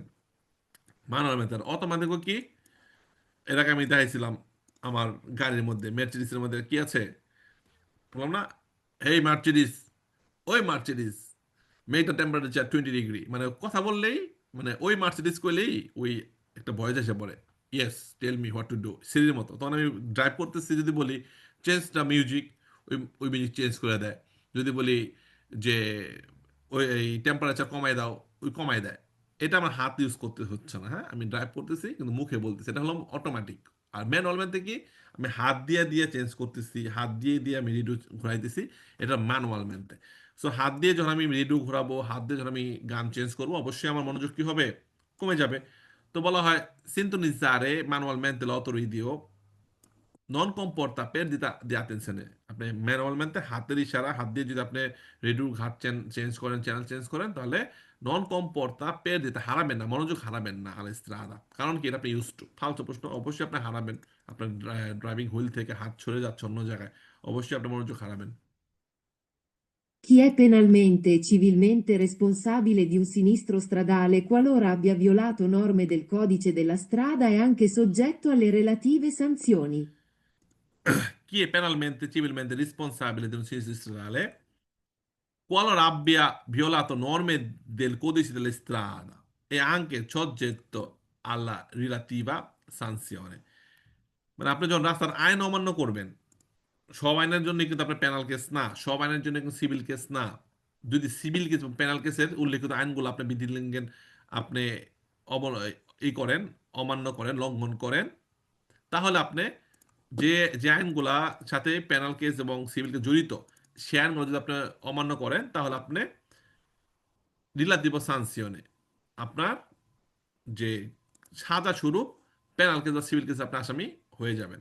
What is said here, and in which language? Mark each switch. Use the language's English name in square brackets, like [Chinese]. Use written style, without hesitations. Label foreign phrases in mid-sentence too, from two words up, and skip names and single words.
[Bangla] মানুয়ালমেন্টে অটোমেটিক কি, এর আগে আমি দেখাইছিলাম আমার গাড়ির মধ্যে, মের্সিডিসের মধ্যে কি আছে, বললাম না, হেই মার্সিডিস, ওই মার্সিডিস, [English] make the temperature 20 degree, [Bangla] মানে কথা বললেই, মানে ওই মার্সিডিস কইলেই ওই একটা ভয়েস এসে পড়ে, [English] yes tell me what to do, [Bangla] সিরির মতো। তখন আমি ড্রাইভ করতেছি, যদি বলি [English] change the music, [Bangla] ওই ওই মিউজিক চেঞ্জ করে দেয়। যদি বলি যে ওই এই টেম্পারেচার কমাই দাও, ওই কমাই দেয়। এটা আমার হাত ইউজ করতে হচ্ছে না, হ্যাঁ, আমি ড্রাইভ করতেছি কিন্তু মুখে বলতেছি, এটা হলো অটোমেটিক। আর ম্যানুয়াল ম্যানতে কি, আমি হাত দিয়ে দিয়ে চেঞ্জ করতেছি, হাত দিয়ে দিয়ে আমি রিডু ঘুরাইতেছি, এটা ম্যানুয়াল ম্যানতে। সো হাত দিয়ে যখন আমি রেডিও ঘোরাবো, হাত দিয়ে যখন আমি গান চেঞ্জ করবো, অবশ্যই আমার মনোযোগ কি হবে, কমে যাবে। তো বলা হয় [Italian] sintonizzare manualmente l'autoradio non comporta perdita di attenzione। [Bangla] আপনি ম্যানুয়ালmente হাতের ইশারা, হাত দিয়ে যদি আপনি রেডিও ঘাট চেঞ্জ করেন, চ্যানেল চেঞ্জ করেন, তাহলে [Italian] non comporta perdita, [Bangla] হারাবেন না, মনোযোগ হারাবেন না [Italian] alla strada. [Bangla] কারণ কি, এটা আপনি [English] use to. [Bangla] ফালতু প্রশ্ন, অবশ্যই আপনি হারাবেন। আপনার ড্রাইভিং হুইল থেকে হাত সরে যাচ্ছে অন্য জায়গায়, অবশ্যই আপনি মনোযোগ হারাবেন। [Italian] Chi è penalmente e civilmente responsabile di un sinistro stradale qualora abbia violato norme del codice della strada è anche soggetto alle relative sanzioni. Chi è penalmente, civilmente responsabile di un sinistro stradale qualora abbia violato norme del codice delle strade è anche soggetto alla relativa sanzione। [Bangla] মানে আপনি যখন রাস্তার আইন অমান্য করবেন, সব আইনের জন্য কিন্তু আপনার পেনাল কেস না, সব আইনের জন্য কিন্তু সিভিল কেস না। যদি সিভিল কেস, পেনাল কেসের উল্লেখিত আইনগুলো আপনি বিধিলঙ্ঘন, আপনি ই করেন, অমান্য করেন, লঙ্ঘন করেন, তাহলে আপনি যে যে আইনগুলা সাথে পেনাল কেস এবং সিভিল কেস জড়িত, সে আইনগুলো যদি আপনি অমান্য করেন, তাহলে আপনি [Italian] relative sanzioni, [Bangla] আপনার যে সাজা স্বরূপ পেনাল কেস বা সিভিল কেস আপনি আসামি হয়ে যাবেন।